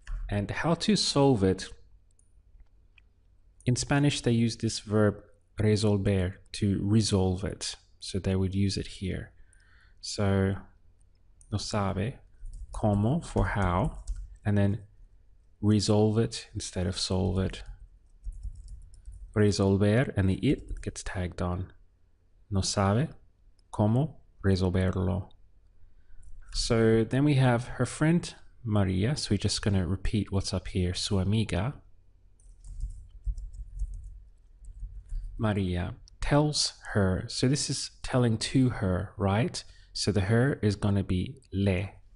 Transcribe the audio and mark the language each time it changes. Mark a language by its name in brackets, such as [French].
[English] And how to solve it? In Spanish, they use this verb resolver, to resolve it. So they would use it here. So, no sabe, como for how, and then resolve it instead of solve it. Resolver, and the it gets tagged on. [Spanish] No sabe cómo resolverlo. [English] So then we have her friend Maria. So we're just going to repeat what's up here. [Spanish] Su amiga Maria tells her. [English] So this is telling to her, right? So the her is going to be le.